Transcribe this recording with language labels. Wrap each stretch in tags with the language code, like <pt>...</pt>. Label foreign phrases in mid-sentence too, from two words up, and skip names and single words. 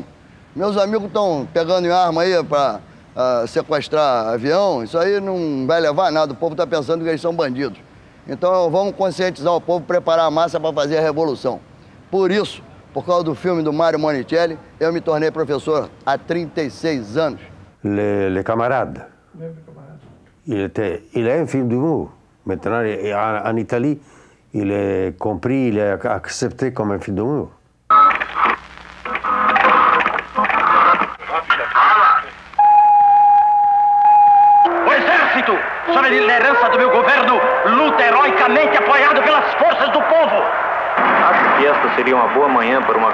<pt>Meus amigos estão pegando em arma aí para sequestrar avião, isso aí não vai levar a nada, o povo está pensando que eles são bandidos. Então vamos conscientizar o povo, preparar a massa para fazer a revolução. Por isso, por causa do filme do Mário Monicelli, eu me tornei professor há 36 anos.</pt> <fr>Les Camarades. Il est un film d'humour. Maintenant, en Italie, il est compris, il est accepté comme un film d'humour.</fr> <pt>O exército, sob a liderança do meu governo, luta heroicamente apoiado pelas forças do povo. Acho que esta seria uma boa manhã</pt>